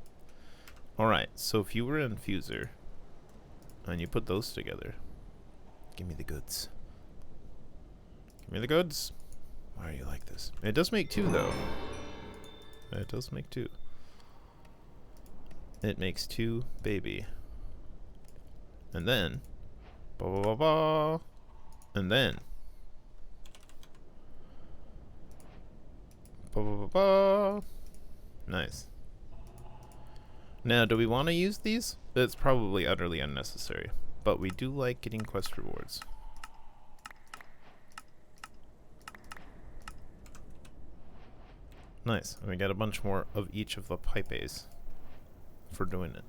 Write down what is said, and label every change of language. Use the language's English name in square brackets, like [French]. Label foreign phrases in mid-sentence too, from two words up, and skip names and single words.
[English] Alright, so if you were an infuser and you put those together, give me the goods. Give me the goods. Why are you like this? It does make 2 though. It does make 2. It makes 2, baby. And then, ba ba ba ba, and then, ba ba ba ba. Nice. Now, do we want to use these? It's probably utterly unnecessary, but we do like getting quest rewards. Nice, and we get a bunch more of each of the pipes for doing it.